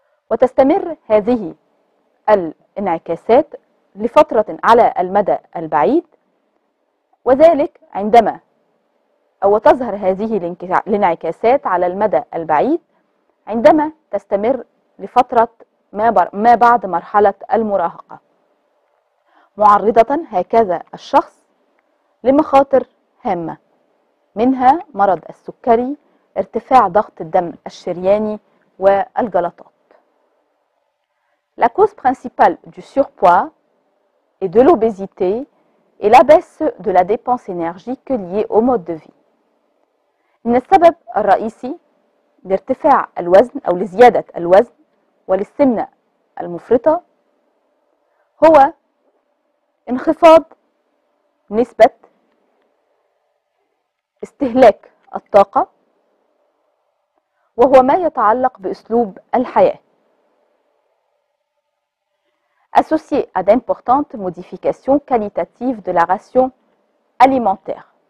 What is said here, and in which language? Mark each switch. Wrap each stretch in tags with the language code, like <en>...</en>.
<ar>وتستمر هذه الانعكاسات لفترة على المدى البعيد، وذلك عندما أو تظهر هذه الانعكاسات على المدى البعيد عندما تستمر لفترة ما بعد مرحلة المراهقة، معرضة هكذا الشخص لمخاطر هامة، منها مرض السكري، ارتفاع ضغط الدم الشرياني والجلطات.</ar> <fr>La cause principale du surpoids et de l'obésité est la baisse de la dépense énergique liée au mode de vie.</fr> <ar>إن السبب الرئيسي لارتفاع الوزن أو لزيادة الوزن وللسمنة المفرطة هو انخفاض نسبة استهلاك الطاقة، وهو ما يتعلق بأسلوب الحياة،</ar> <fr>associé à d'importantes modifications qualitatives de la ration alimentaire.</fr>